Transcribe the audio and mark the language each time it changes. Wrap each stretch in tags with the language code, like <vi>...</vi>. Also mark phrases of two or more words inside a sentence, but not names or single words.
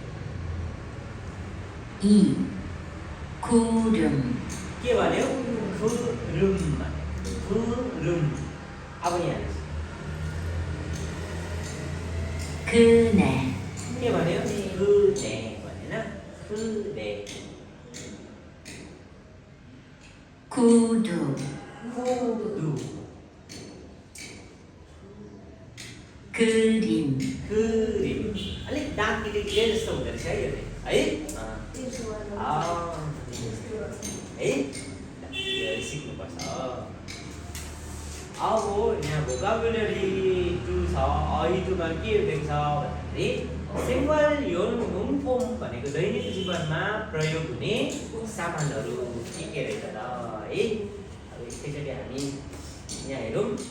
<ko>खुरुम</ko> <ne>के भन्यो खुरुम भन्यो खुरुम अब यहाँ</ne> <ko>그네</ko> <ne>के भन्यो खुने भनेन खुने</ne> <ko>구두 खुदु 그림</ko> <ne>그림 अलिक दाँत निक्लिए जस्तो हुँदो रहेछ है यो है है यो सिक्नुपर्छ अब यहाँ भोकाबुलरी 2 छ अहिटुमा के देख्छ भन्दाखेरि सिम्पल योन हुमफोम भनेको दैनिक जीवनमा प्रयोग हुने सामानहरू के रहेछ त है अब एकैचोटि हामी यहाँ हेरौँ</ne>